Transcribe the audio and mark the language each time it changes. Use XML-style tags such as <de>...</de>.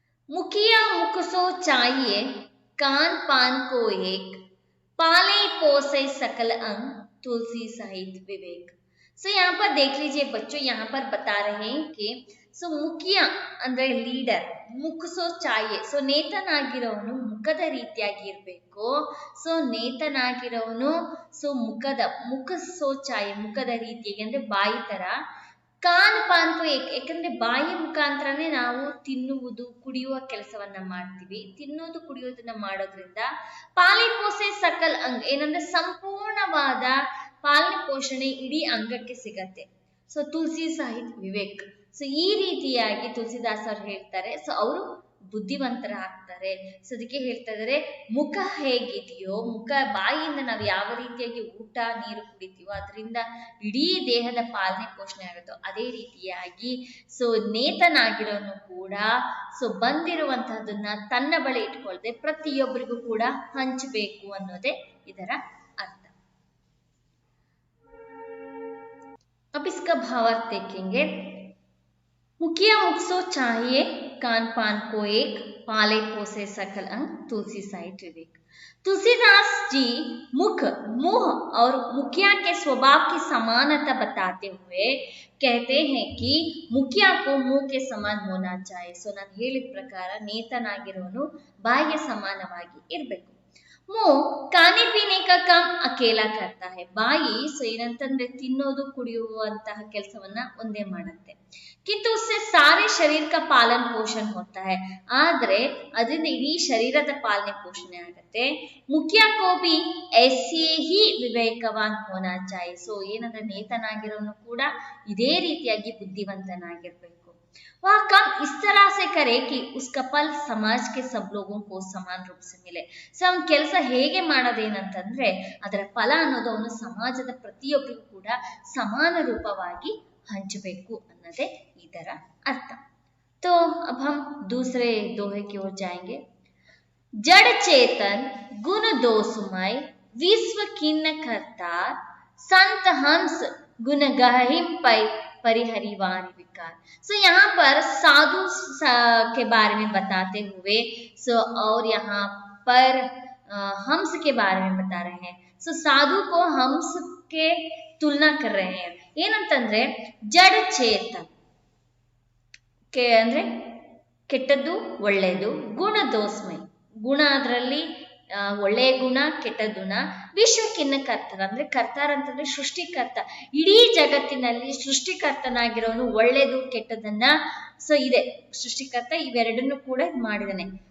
<hi>मुखिया मुख सो चाहिए, कान पान को एक, पाले पोसे सकल अंग, तुलसी सहित विवेक। यहाँ पर देख लीजिए बच्चों, यहाँ पर बता रहे हैं कि</hi> <kn>ಮುಖ್ಯ ಅಂದ್ರೆ ಲೀಡರ್, ಮುಖ ಚಾಯೆ. ನೇತನಾಗಿರೋನು ಮುಖದ ರೀತಿಯಾಗಿ ಇರಬೇಕು. ನೇತನಾಗಿರೋನು ಮುಖ ಚಾಯೆ, ಮುಖದ ರೀತಿಯಾಗಿ ಅಂದ್ರೆ ಬಾಯಿ ತರ.</kn> <hi>ಕಾನ್ ಪಾನ್ಕು</hi> <kn>ಯಾಕಂದ್ರೆ ಬಾಯಿ ಮುಖಾಂತರನೇ ನಾವು ತಿನ್ನುವುದು ಕುಡಿಯುವ ಕೆಲಸವನ್ನ ಮಾಡ್ತೀವಿ. ತಿನ್ನುವುದು ಕುಡಿಯೋದನ್ನ ಮಾಡೋದ್ರಿಂದ</kn> <hi>ಪಾಲಿ ಪೋಸೆ ಸಕಲ್ ಅಂಗ್</hi> <kn>ಏನಂದ್ರೆ ಸಂಪೂರ್ಣವಾದ ಪಾಲನೆ ಪೋಷಣೆ ಇಡೀ ಅಂಗಕ್ಕೆ ಸಿಗತ್ತೆ.</kn> <hi>ತುಳಸಿ ಸಹಿತ್ ವಿವೇಕ್.</hi> <kn>ಈ ರೀತಿಯಾಗಿ ತುಳಸಿದಾಸ್ ಅವ್ರು ಹೇಳ್ತಾರೆ. ಅವರು ಬುದ್ಧಿವಂತರಾಗ್ತಾರೆ. ಅದಕ್ಕೆ ಹೇಳ್ತಾ ಇದಾರೆ, ಮುಖ ಹೇಗಿದೆಯೋ, ಮುಖ ಬಾಯಿಯಿಂದ ನಾವು ಯಾವ ರೀತಿಯಾಗಿ ಊಟ ನೀರು ಕುಡಿತೀವೋ ಅದರಿಂದ ಇಡೀ ದೇಹದ ಪಾಲನೆ ಪೋಷಣೆ ಆಗುತ್ತೋ ಅದೇ ರೀತಿಯಾಗಿ ನೇತನಾಗಿರೋನು ಕೂಡ ಬಂದಿರುವಂತಹದನ್ನ ತನ್ನ ಬಳಿ ಇಟ್ಕೊಳ್ದೆ ಪ್ರತಿಯೊಬ್ಬರಿಗೂ ಕೂಡ ಹಂಚಬೇಕು ಅನ್ನೋದೇ ಇದರ अर्थ।</kn> <hi>अब इसका भावार्थ देखेंगे। मुखिया मुख सो चाहिए, कान पान को एक, पाले पोसे सकल अंग, तुलसी सहित विवेक। तुलसीदास जी मुख, मुंह और मुखिया के स्वभाव की समानता बताते हुए कहते हैं कि मुखिया को मुंह के समान होना चाहिए।</hi> <kn>ನಾನು ಹೇಳಿದ ಪ್ರಕಾರ ನೇತನಾಗಿರೋನು ಬಾಯಿಗೆ ಸಮಾನವಾಗಿ ಇರಬೇಕು.</kn> <hi>मुंह खाने पीने का काम अकेला करता है.</hi> <kn>ಬಾಯಿ ಸೊ ಏನಂತಂದ್ರೆ ತಿನ್ನೋದು ಕುಡಿಯುವಂತಹ ಕೆಲಸವನ್ನ ಒಂದೇ ಮಾಡುತ್ತೆ.</kn> <hi>किंतु उससे सारे शरीर का पालन पोषण होता है.</hi> <kn>ಆದ್ರೆ ಅದರಿಂದ ಇಡೀ ಶರೀರದ ಪಾಲನೆ ಪೋಷಣೆ ಆಗುತ್ತೆ.</kn> <hi>ಮುಖಿಯಾ को भी ऐसे ही विवेकवान होना चाहिए.</hi> <kn>ಸೊ ಏನಂದ್ರೆ ನೇತನಾಗಿರೋನು ಕೂಡ ಇದೇ ರೀತಿಯಾಗಿ ಬುದ್ಧಿವಂತನಾಗಿರ್ಬೇಕು.</kn> <hi>वह काम इस तरह से करे कि उसका फल समाज के सब लोगों को समान रूप से मिले.</hi> <kn>ಸೊ ಅವನ ಕೆಲಸ ಹೇಗೆ ಮಾಡೋದೇನಂತಂದ್ರೆ ಅದರ ಫಲ ಅನ್ನೋದು ಅವನು ಸಮಾಜದ ಪ್ರತಿಯೊಬ್ಬರಿಗೂ ಕೂಡ ಸಮಾನ ರೂಪವಾಗಿ ಹಂಚಬೇಕು ಅನ್ನೋದೇ ಇದರ अर्थ.</kn> <hi>तो अब हम दूसरे दोहे की ओर जाएंगे. जड़ चेतन गुण दोषमय विश्व खिन्न करतार संत हंस गुण गहिम पै परिहरिवारी विकार. सो यहाँ पर साधु के बारे में बताते हुए और यहाँ पर हंस के बारे में बता रहे हैं. सो साधु को हंस के तुलना कर रहे हैं.</hi> <kn>ಏನಂತಂದ್ರೆ ಜಡ ಚೇತನ್ ಕೆ ಅಂದ್ರೆ ಕೆಟ್ಟದ್ದು ಒಳ್ಳೆಯದು, ಗುಣ ದೋಸ್ಮೈ ಗುಣ ಅದರಲ್ಲಿ ಒಳ್ಳೆಯ ಗುಣ ಕೆಟ್ಟ ಗುಣ, ವಿಶ್ವಕ್ಕಿನ್ನ ಕರ್ತರ ಅಂದ್ರೆ ಕರ್ತಾರ ಅಂತಂದ್ರೆ ಸೃಷ್ಟಿಕರ್ತ, ಇಡೀ ಜಗತ್ತಿನಲ್ಲಿ ಸೃಷ್ಟಿಕರ್ತನಾಗಿರೋನು ಒಳ್ಳೆಯದು ಕೆಟ್ಟದನ್ನ ಸೊ ಇದೆ ಸೃಷ್ಟಿಕರ್ತ ಇವೆರಡನ್ನು ಕೂಡ ಮಾಡಿದಾನೆ.</kn>